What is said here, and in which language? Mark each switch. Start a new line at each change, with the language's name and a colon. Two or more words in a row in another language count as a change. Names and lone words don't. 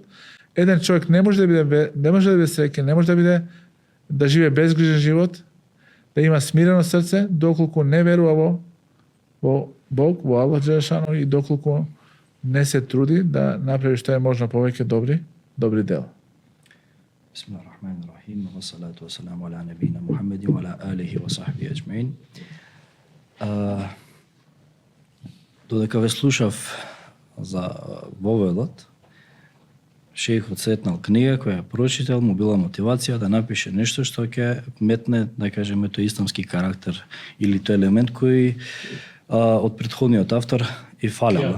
Macedonian: Еден човек не може да биде среќен, не може да живее безгрижен живот, да има смирено срце, доколку не верува во Бог, во Аллах Джелешану и доколку не се труди да направи што е можно повеќе добри дела.
Arabic: بسم الله الرحمن الرحيم والصلاة والسلام على نبينا محمد وعلى آله وصحبه أجمعين.
Macedonian: Додека ве слушав за воведот, шејхот сетнал книга која прочитал, му била мотивација да напише нешто што ќе метне, да кажеме, тој исламски карактер или тој елемент кој од претходниот автор и фалел.